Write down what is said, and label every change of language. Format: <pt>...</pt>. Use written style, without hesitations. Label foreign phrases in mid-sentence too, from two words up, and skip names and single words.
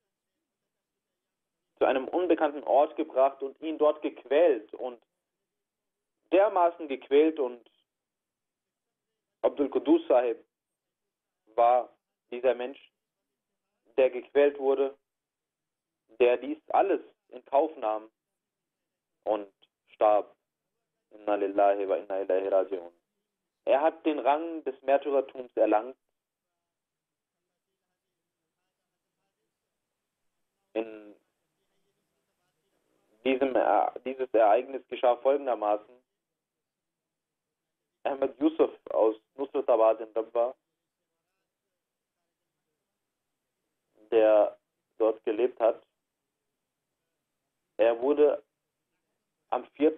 <de>Ort gebracht und ihn dort gequält und dermaßen gequält, und Abdul Qudus Sahib war dieser Mensch, der gequält wurde, der dies alles in Kauf nahm und starb.</de> <ar>إنا لله وإنا إليه راجعون.</ar> <de>Er hat den Rang des Märtyrertums erlangt. Dieses Ereignis geschah folgendermaßen. Ahmed Yusuf aus Nusratabad in Rabwa, der dort gelebt hat, er wurde am 4.</de>